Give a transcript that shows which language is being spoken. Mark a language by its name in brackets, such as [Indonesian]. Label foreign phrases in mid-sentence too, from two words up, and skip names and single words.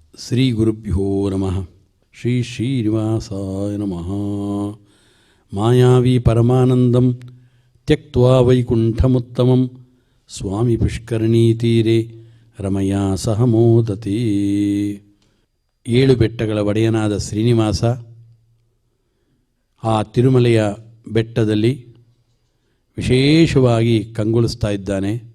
[Sanskrit] ಶ್ರೀ ಗುರುಭ್ಯೋ ನಮಃ. ಶ್ರೀ ಶ್ರೀನಿವಾಸಾಯ ನಮಃ. ಮಾಯಾವಿ ಪರಮಾನಂದಂ ತ್ಯಕ್ತ್ವಾ ವೈಕುಂಠಮುತ್ತಮಂ ಸ್ವಾಮಿ ಪುಷ್ಕರಣೀತೀರೆ ರಮಯಾ ಸಹ ಮೋದತಿ. [Kannada] 7 ಬೆಟ್ಟಗಳ ಒಡೆಯನಾದ ಶ್ರೀನಿವಾಸ ಆ ತಿರುಮಲೆಯ ಬೆಟ್ಟದಲ್ಲಿ ವಿಶೇಷವಾಗಿ ಕಂಗೊಳಿಸ್ತಾ ಇದ್ದಾನೆ.